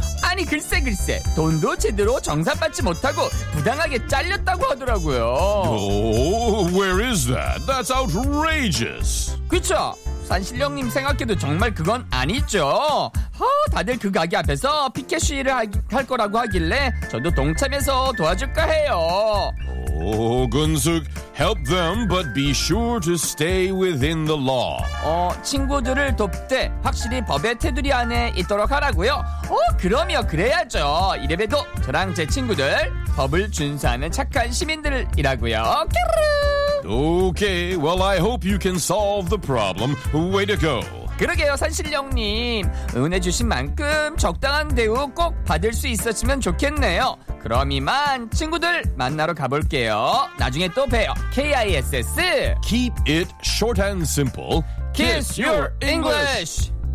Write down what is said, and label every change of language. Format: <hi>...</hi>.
<ko>아니, 글쎄, 돈도 제대로 정산받지 못하고 부당하게 잘렸다고 하더라고요.</ko> <en>Oh, where is that? That's outrageous.</en> <ko>그쵸? 산신령님 생각해도 정말 그건 아니죠. 허, 다들 그 가게 앞에서 피켓 시위를 할 거라고 하길래 저도 동참해서 도와줄까 해요.</ko> <en>오, 근숙, help them, but be sure to stay within the law.</en> <ko>어, 친구들을 돕되 확실히 법의 테두리 안에 있도록 하라고요. 어, 그럼요, 그래야죠. 이래봬도 저랑 제 친구들 법을 준수하는 착한 시민들이라고요. 깨르르.</ko> <en>Okay, well, I hope you can solve the problem. Way to go.</en> <ko>그러게요, 산신령님. 응원해 주신 만큼 적당한 대우 꼭 받을 수 있었으면 좋겠네요. 그럼 이만 친구들 만나러 가볼게요. 나중에 또 봬요. KISS.</ko> <en>Keep it short and simple. Kiss your English.</en>